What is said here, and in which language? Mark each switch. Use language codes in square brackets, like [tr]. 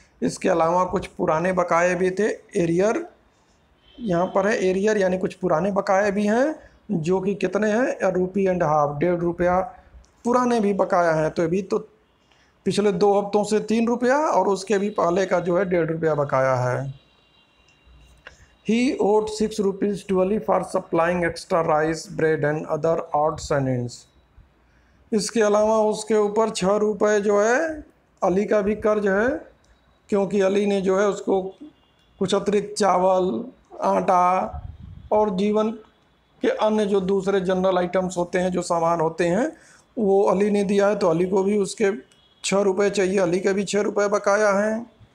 [hi] इसके अलावा कुछ पुराने बकाये भी थे। एरियर यहाँ पर है, एरियर यानी कुछ पुराने बकाये भी हैं, जो कि कितने हैं, [en] a rupee and half, [hi] 1.5 रुपया पुराने भी बकाया हैं। तो अभी तो पिछले 2 हफ्तों से 3 रुपया और उसके भी पहले का जो है 1.5 रुपया बकाया है। [en] He owed 6 rupees to Ali for supplying extra rice, bread and other odds and ends। [hi] इसके अलावा उसके ऊपर 6 रुपये जो है अली का भी कर्ज है, क्योंकि अली ने जो है उसको कुछ अतिरिक्त चावल, आटा और जीवन के अन्य जो दूसरे जनरल आइटम्स होते हैं, जो सामान होते हैं, वो अली ने दिया है। तो अली को भी उसके 6 रुपये चाहिए, अली के भी 6 रुपये बकाया हैं।